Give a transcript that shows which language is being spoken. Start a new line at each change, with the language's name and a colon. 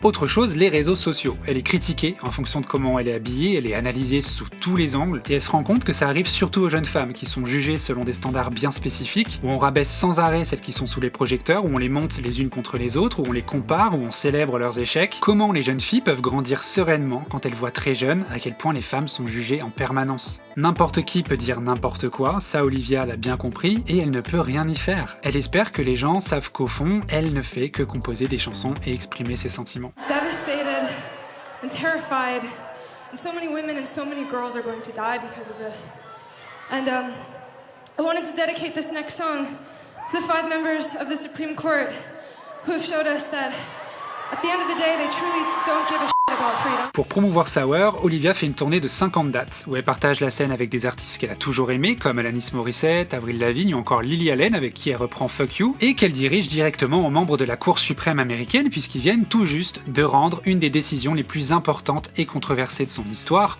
French: Autre chose, les réseaux sociaux. Elle est critiquée en fonction de comment elle est habillée, elle est analysée sous tous les angles, et elle se rend compte que ça arrive surtout aux jeunes femmes qui sont jugées selon des standards bien spécifiques, où on rabaisse sans arrêt celles qui sont sous les projecteurs, où on les monte les unes contre les autres, où on les compare, où on célèbre leurs échecs. Comment les jeunes filles peuvent grandir sereinement quand elles voient très jeunes à quel point les femmes sont jugées en permanence. N'importe qui peut dire n'importe quoi, ça Olivia l'a bien compris, et elle ne peut rien y faire. Elle espère que les gens savent qu'au fond, elle ne fait que composer des chansons et exprimer ses sentiments.
English: Devastated and terrified, and so many women and so many girls are going to die because of this. And I wanted to dedicate this next song to the 5 members of the Supreme Court who have showed us that at the end of the day they truly don't give a shit about about freedom.
French: Pour promouvoir Sour, Olivia fait une tournée de 50 dates, où elle partage la scène avec des artistes qu'elle a toujours aimés, comme Alanis Morissette, Avril Lavigne ou encore Lily Allen, avec qui elle reprend Fuck You, et qu'elle dirige directement aux membres de la Cour suprême américaine, puisqu'ils viennent tout juste de rendre une des décisions les plus importantes et controversées de son histoire.